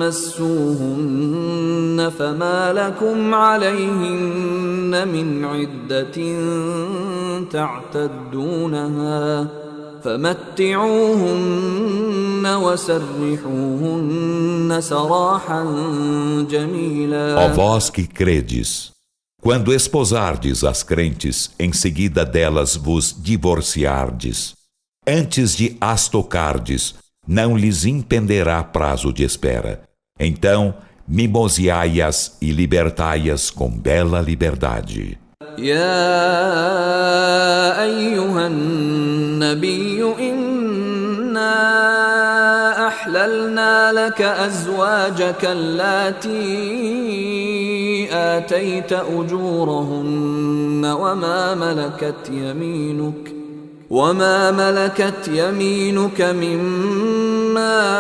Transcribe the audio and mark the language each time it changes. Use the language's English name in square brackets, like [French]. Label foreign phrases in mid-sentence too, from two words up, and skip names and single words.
[Arabic] تمسوهن فما لكم عليهن من عدة تعتدونها فمتعوهن وسرحوهن سراحا جميلا. [Portuguese] Ó vós que credes, quando esposardes as crentes, em seguida delas vos divorciardes, antes de as tocardes, não lhes impenderá prazo de espera. Então, mimoseai-as e libertai-as com bela liberdade. [Arabic] يا أيها النبي إنا أحللنا لك أزواجك اللاتي آتيت أجورهن وما ملكت يمينك مما